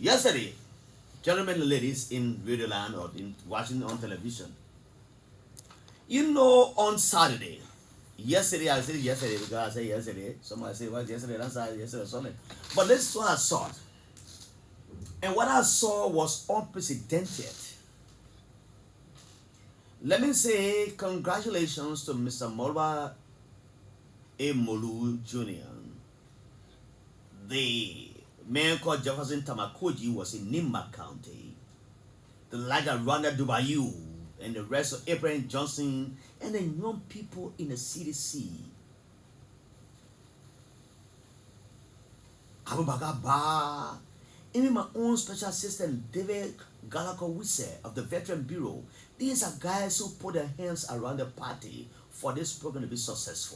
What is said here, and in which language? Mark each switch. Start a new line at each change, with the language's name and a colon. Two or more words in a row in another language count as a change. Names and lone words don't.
English: Yesterday, gentlemen and ladies in Radio Land or in watching on television, you know, on Saturday, yesterday, I said yesterday because I said yesterday. Somebody say, well, yesterday, that's yesterday or Sunday. But this is what I saw. And what I saw was unprecedented. Let me say congratulations to Mr. Molwa A. Molu Jr. The man called Jefferson Tamakoji was in Nimba County. The Liger Rwanda Dubayu and the rest of Abraham Johnson and the young people in the CDC. Abubakar Ba Even my own special assistant, David Gallagher-Wisse of the Veteran Bureau, these are guys who put their hands around the party for this program to be successful.